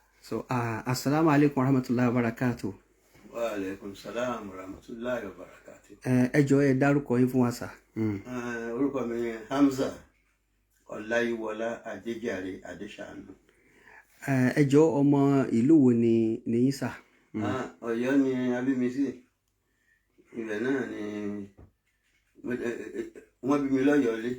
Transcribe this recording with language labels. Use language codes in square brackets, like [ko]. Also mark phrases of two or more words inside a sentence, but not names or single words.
[ar] So, السلام عليكم ورحمة الله وبركاته. وعليكم السلام ورحمة الله وبركاته. [yo] Ẹ jọ̀ọ́ ẹ dárúkọ yín fún wa sà. Orúkọ mi ni HAMZA Olayiwola ADEJARE Adesanu. Ẹ jọ̀ọ́ ọmọ ìlú wo ni yín sà? Ọ̀yọ́ ni a bí mi sí. Ibẹ̀ náà ni wọ́n bí mi lọ́yọ̀ọ́ lé.